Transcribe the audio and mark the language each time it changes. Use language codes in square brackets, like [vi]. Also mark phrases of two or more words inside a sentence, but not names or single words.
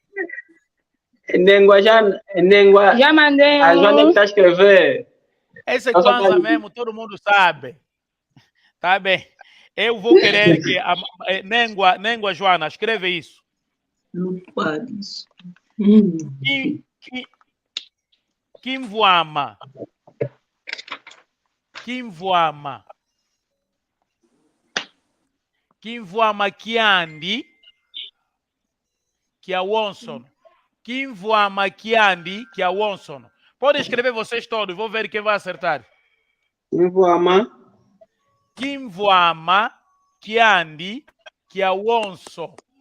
[pt] Já mandei. A Joana que está a escrever. Esse Kwanza mesmo, todo mundo sabe. Tá bem. Eu vou querer que a Nengua Joana, escreve isso. Não pode isso. Kimvoama. Kimvoama. Kimvoama Kiandi. Que é Wonson. Kimvoama Kiandi, que é Wonson. Pode escrever vocês todos, vou ver quem vai acertar. Kimvoama Kiandi, que é Wonson.